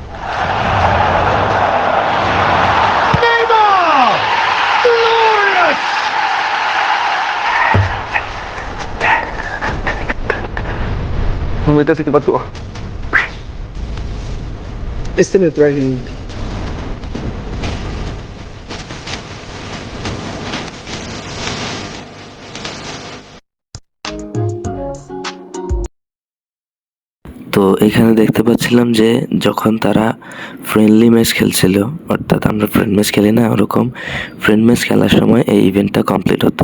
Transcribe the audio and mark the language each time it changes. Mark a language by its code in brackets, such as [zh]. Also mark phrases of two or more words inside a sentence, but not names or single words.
[pt] Vamos meter esse aqui pra tu. Esse é meu traje. [bn] তো এখানে দেখতে পাচ্ছিলাম যে যখন তারা [en] friendly match [bn] খেলছিল, অর্থাৎ আমরা [en] friend match [bn] খেলি না, ওরকম [en] friend match [bn] খেলার সময় এই [en] event complete [bn] হতো।